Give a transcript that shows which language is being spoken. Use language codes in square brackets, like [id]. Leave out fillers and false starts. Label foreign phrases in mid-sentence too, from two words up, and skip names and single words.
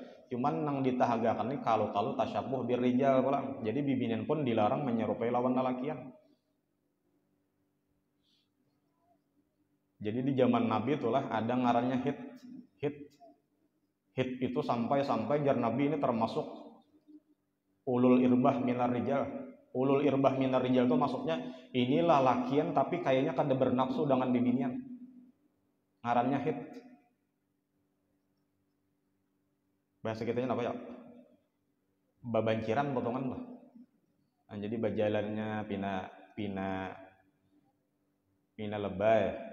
[bjn] Cuman nang ditahagakan nih kalau [ar] تشبه بالرجال [bjn] pulang. Jadi bibinian pun dilarang menyerupai lawan lalakian. Jadi di zaman Nabi itulah ada ngarannya hit itu sampai jar Nabi ini termasuk [ar] أولي الإربة من الرجال. أولي الإربة من الرجال [bjn] itu maksudnya ini lalakian tapi kayaknya kada bernafsu dengan bibinian. Ngarannya hit. Bahasa kitanya apa ya? Babanciran potongan lah. Nah, jadi bajalannya pina lebay.